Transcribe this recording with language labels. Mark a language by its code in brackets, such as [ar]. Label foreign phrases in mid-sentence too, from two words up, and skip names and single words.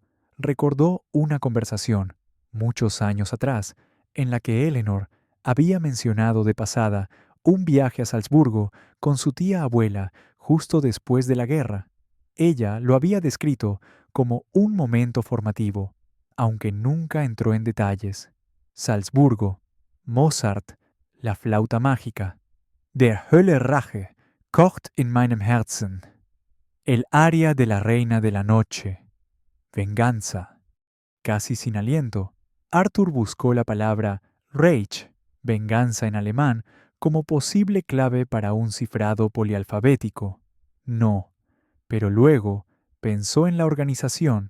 [es] Recordó una conversación, muchos años atrás, en la que Eleanor había mencionado de pasada un viaje a Salzburgo con su tía abuela justo después de la guerra. Ella lo había descrito como un momento formativo, aunque nunca entró en detalles. Salzburgo, Mozart, la flauta mágica. [de] Der Hölle Rache kocht in meinem Herzen. [es] El aria de la reina de la noche. Venganza. Casi sin aliento, Arthur buscó la palabra Rage, venganza en alemán, como posible clave para un cifrado polialfabético. No, pero luego pensó en la organización.